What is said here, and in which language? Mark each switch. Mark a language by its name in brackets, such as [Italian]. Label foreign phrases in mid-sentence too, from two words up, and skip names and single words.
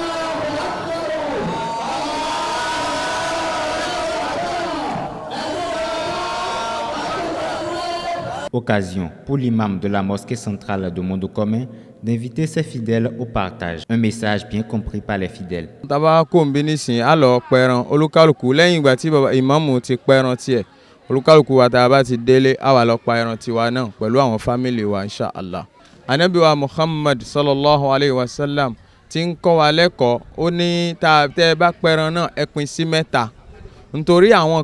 [French] Occasion pour l'imam de la mosquée centrale de Monde-au-Commun d'inviter ses fidèles au partage. Un message bien compris par les fidèles. [Yoruba] Taba ko mbini sin alo pẹran olúkálùkù lẹ́yìn ìgbà tí baba imamu ti pẹran tiẹ̀ olúkálùkù wa tá bá ti délé a wá lọ pa ẹran tiwa náà pẹ̀lú àwọn family wa inshallah. Ànábì wa Muhammad [Arabic] صلى الله عليه وسلم [Yoruba] tí ń kọ́ wa lẹ́kọ̀ọ́ ó ní tá tẹ́ bá pẹran náà ẹ pín sí mẹ́ta nítorí àwọn